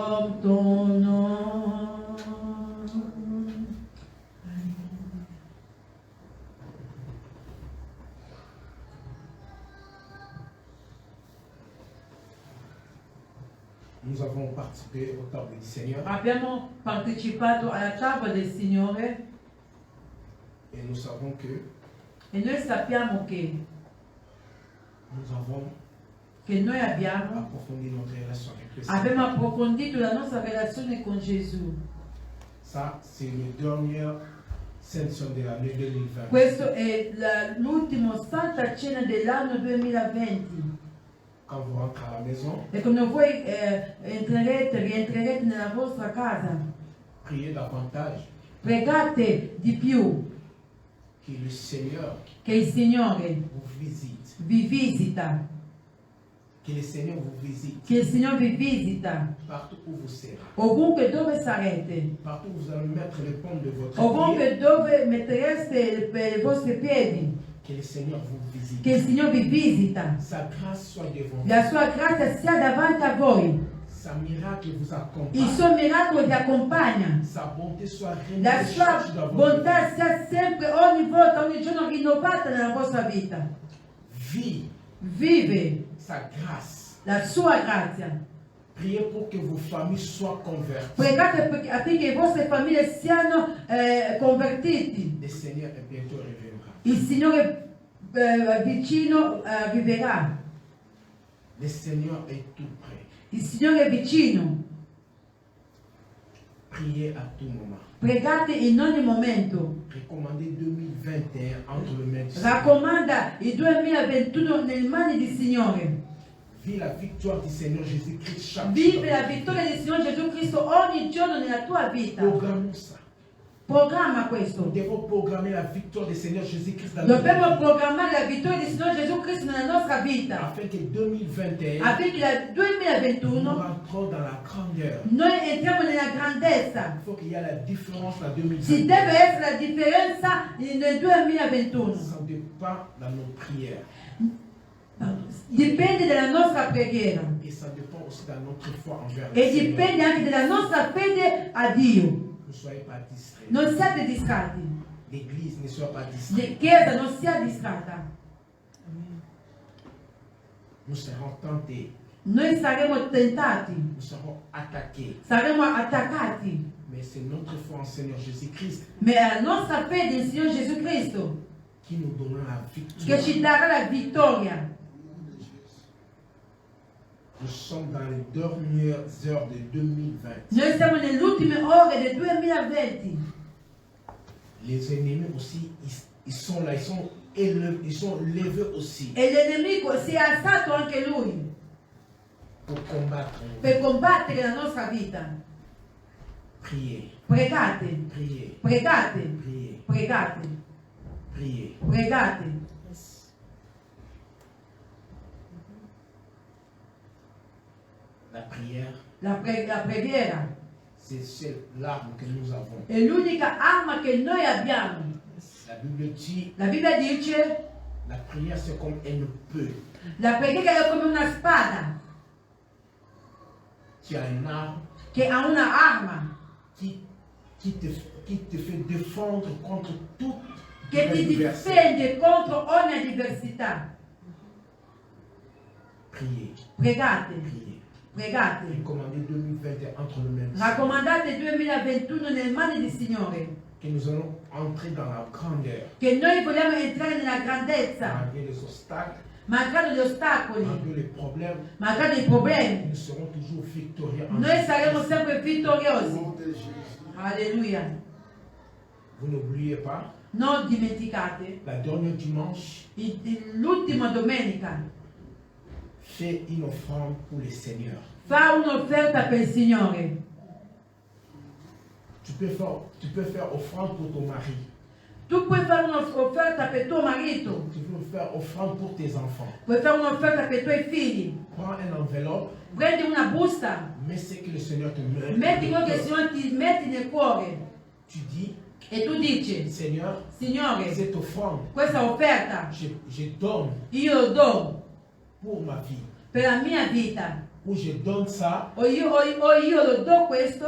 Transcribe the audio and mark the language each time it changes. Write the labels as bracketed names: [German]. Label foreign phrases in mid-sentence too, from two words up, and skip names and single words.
[French] ton nom. Nous avons participé au table du Seigneur [Italian] Abbiamo partecipato alla tavola del Signore [French] et nous savons que [Italian] e noi sappiamo che noi abbiamo [French] approfondi notre relation avec le [Italian] abbiamo [French] Seigneur. [Italian] approfondito la nostra relazione con Gesù. [French] Ça, c'est le dernier Sainte Somme de l'année 2020. [Italian] Questo è l'ultimo Santa Cena dell'anno 2020. [French] Quand vous rentrez à la maison, [Italian] E quando voi rientrerete nella vostra casa, [French] priez davantage [Italian] pregate di più [French] que le Seigneur [Italian] che il Signore [French] vous visite. [Italian] vi visita, [French] Que le Seigneur vous visite [Italian] che il Signore vi visita [French] partout où vous serez. [Italian] ovunque dove sarete, [French] Partout où vous allez mettre les pommes de votre pied. [Italian] ovunque dove mettereste i vostri piedi, [French] Que le Seigneur vous visite. [Italian] che il Signore vi visita, [French] Sa grâce soit devant vous. [Italian] la sua grazia sia davanti a voi, [French] Sa miracle vous [Italian] il [French] accompagne. [Italian] suo miracolo vi accompagna, [French] Sa bonté soit [Italian] la [French] rénovée [Italian] sua [French] chaque jour dans votre vie. [Italian] bontà sia sempre, ogni volta, ogni giorno rinnovata nella vostra vita. [French] Vive sa grâce. [Italian] la sua grazia. [French] Priez pour que vos familles soient converties. [Italian] Pregate affinché le vostre famiglie siano convertiti. [French] Le Seigneur est bientôt reviendra. [Italian] Il Signore vicino arriverà. [French] Le Seigneur est tout près. [Italian] Il Signore è vicino. [French] Priez à tout moment. [Italian] Pregate in ogni momento. [French] Recommandez 2021 entre le mains du Seigneur. [Italian] Raccomanda il 2021 nelle mani del Signore. [French] Vive la victoire du Seigneur Jésus-Christ chaque jour. [Italian] Vive la vittoria del Signore Gesù Cristo ogni giorno nella tua vita. [French] Programmons ça. [Italian] Programma [French] Nous [Italian] questo. [French] devons programmer la victoire du Seigneur Jésus-Christ dans notre [Italian] Dobbiamo [French] vie. [Italian] programmare la vittoria del Signore Gesù Cristo nella nostra vita. [French] Afin que 2021, [Italian] Affinché nel nous 2021 [French] rentrons dans la grandeur. [Italian] noi entriamo nella grandezza. [French] Il faut qu'il y ait la différence en [Italian] Ci [French] 2021. [Italian] deve essere la differenza nel 2021. [French] Ça dépend dans nos prières. [Italian] Dipende dalla nostra preghiera [French] Et ça dépend aussi de notre foi envers le [Italian] e [French] Seigneur. [Italian] dipende anche dalla nostra fede a Dio. [French] Ne soyez pas distraits. [Italian] Non siate distratti. [French] L'église ne soit pas [Italian] La [French] distraite. [Italian] Chiesa non sia distratta. [French] Nous serons tentés. [Italian] Noi saremo tentati, [French] Nous serons attaqués. [Italian] saremo attaccati, [French] Mais c'est notre foi en Seigneur Jésus-Christ [Italian] ma è la nostra fede in Signore Gesù Cristo [French] qui nous donnera la [Italian] che [French] victoire. [Italian] ci darà la vittoria. [French] Nous sommes dans les dernières heures de 2020. [Italian] Noi siamo nelle ultime ore del 2020. [French] Les ennemis aussi, ils sont là, ils sont levés aussi [Italian] E l'enemico si è alzato anche lui [French] pour combattre. [Italian] per combattere la nostra vita. [French] Priez, [Italian] Pregate, [French] priez, [Italian] pregate, [French] priez, [Italian] pregate, [French] priez. [Italian] pregate. [French] La prière, [Italian] La preghiera [French] c'est l'arme que nous avons. [Italian] è l'unica arma che noi abbiamo. [French] La Bible dit, [Italian] La Bibbia dice [French] la prière c'est comme un peu. [Italian] la preghiera è come una spada [French] Tu as une arme [Italian] che ha una arma [French] qui te fait défendre contre toute [Italian] che ti [French] adversité. [Italian] difende contro ogni avversità. [French] Priez, [Italian] Pregate, [French] priez. [Italian] pregate. [French] Recommandez 2021 entre les mains. [Italian] Raccomandate il 2021 nelle mani del Signore. [French] Que nous allons entrer dans la grandeur. [Italian] Che noi vogliamo entrare nella grandezza, [French] Malgré les obstacles, [Italian] malgrado gli ostacoli, [French] malgré les problèmes, [Italian] malgrado i problemi. [French] nous serons toujours victorieux en [Italian] Noi [French] Jésus-Christ. [Italian] saremo sempre vittoriosi. [French] Alleluia. Vous n'oubliez pas, [Italian] Non dimenticate, [French] la dernière dimanche, [Italian] l'ultima domenica [French] fais une offrande pour le Seigneur. [Italian] fa un'offerta per il Signore. [French] Tu peux faire offrande pour ton mari. [Italian] Tu puoi fare un'offerta per tuo marito, [French] Tu peux faire offrande pour tes enfants. [Italian] puoi fare un'offerta per i tuoi figli. [French] Prends une enveloppe, [Italian] Prendi una busta, [French] mets ce que le Seigneur te met. [Italian] metti quello che il Signore ti metti nel cuore [French] Tu dis, [Italian] e tu dici, [French] Seigneur, [Italian] Signore, [French] cette offrande, [Italian] questa offerta [French] je donne [Italian] io lo do [French] pour ma vie. [Italian] per la mia vita, [French] où je donne ça [Italian] o io lo do questo